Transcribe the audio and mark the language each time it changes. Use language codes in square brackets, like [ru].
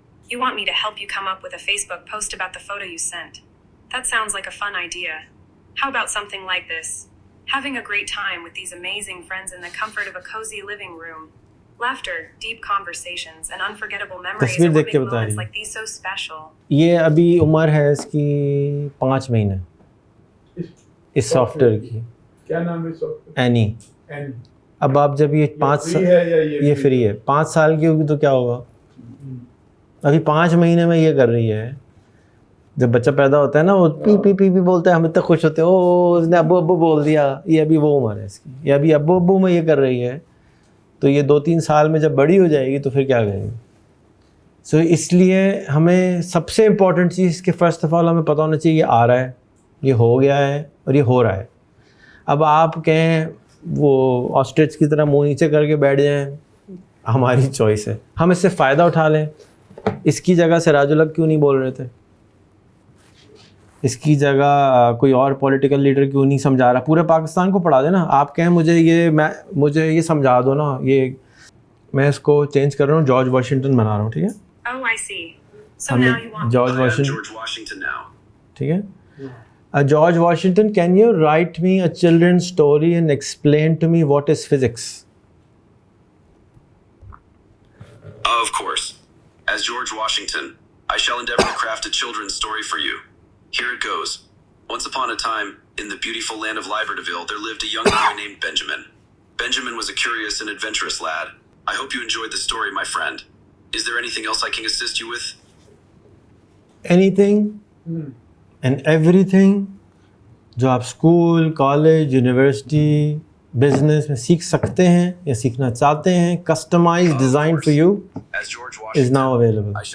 [en] You want me to help you come up with a Facebook post about the photo you sent. That sounds like a fun idea. How about something like this? Having a great time with these amazing friends in the comfort of a cozy living room. Laughter, deep conversations, and unforgettable memories are what make moments like these so special. [ur] یہ ابھی عمر ہے اس کی 5 مہینے اس soft where کی. کیا نام ہے soft where? Any. اب آپ جب یہ 5 سال, یہ فری ہے, 5 سال کی ہوگی تو کیا ہوگا. ابھی 5 مہینے میں یہ کر رہی ہے. جب بچہ پیدا ہوتا ہے نا وہ پی پی پی پی بولتا ہے, ہم اتنے خوش ہوتے ہیں, او اس نے ابو ابو بول دیا. یہ ابھی وہ عمر ہے اس کی, یہ ابھی ابو ابو میں یہ کر رہی ہے, تو یہ 2-3 سال میں جب بڑی ہو جائے گی تو پھر کیا کریں گے. سو اس لیے ہمیں سب سے امپورٹنٹ چیز کہ فرسٹ آف آل ہمیں پتہ ہونا چاہیے یہ آ رہا ہے, یہ ہو گیا ہے اور یہ ہو رہا ہے. اب آپ کہیں وہ آسٹرچ کی طرح منہ نیچے کر کے بیٹھ جائیں, ہماری چوائس ہے. ہم اس سے فائدہ اٹھا لیں. اس کی جگہ سراج الحق کیوں نہیں بول رہے تھے, اس کی جگہ کوئی اور پولیٹیکل لیڈر کیوں نہیں سمجھا رہا. پورے پاکستان کو پڑھا دے نا. آپ کہیں مجھے یہ سمجھا دو نا, یہ میں اس کو چینج کر رہا ہوں, جارج واشنگٹن بنا رہا ہوں. ٹھیک ہے, [en] Oh, I see. So now you want [ur] George Washington. ٹھیک ہے, [en] George Washington, can you write me a children's story and explain to me what is physics? Of course. As George Washington, I shall endeavor to craft a children's story for you. Here it goes. Once upon a time, in the beautiful land of Libertyville, there lived a young boy named Benjamin. Benjamin was a curious and adventurous lad. I hope you enjoyed the story, my friend. Is there anything else I can assist you with? Anything and everything [ur] جو آپ school, college, university, business میں سیکھ سکتے ہیں یا سیکھنا چاہتے ہیں, [en] Customise design for you is now available.